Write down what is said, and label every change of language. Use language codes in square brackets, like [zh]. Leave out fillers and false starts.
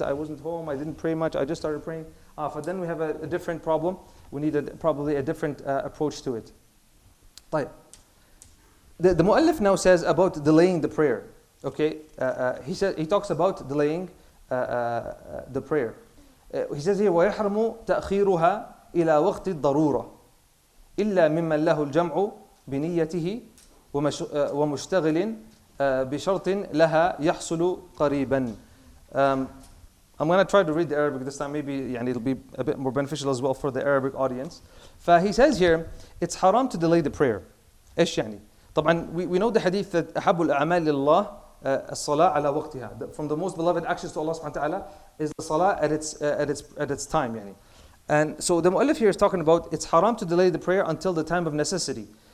[en] I wasn't home. I didn't pray much. I just started praying. But then we have a different problem. We need probably a different approach to it. Like, the mu'allif now says about delaying the prayer. Okay, he talks about delaying the prayer. [ar] He says here, وَيَحْرَمُ تَأْخِيرُهَا إِلَى وَقْتِ الضَّرُورَةِ إِلَّا مِمَّنْ لَهُ الْجَمْعُ بِنِيَّتِهِ وَمُشْتَغِلٍ بِشَرْطٍ لَهَا يَحْصُلُ قَرِيبًا. [en] I'm going to try to read the Arabic this time. Maybe it'll be a bit more beneficial as well for the Arabic audience. He says here, it's haram to delay the prayer. [ar] إيش يعني? طبعا [en] we know the hadith that [ar] أحب الأعمال لله الصلاة على وقتها. [en] From the most beloved actions to Allah subhanahu wa ta'ala is the salah at its time. [ar] يعني. [en] And so the mu'allif here is talking about it's haram to delay the prayer until the time of necessity.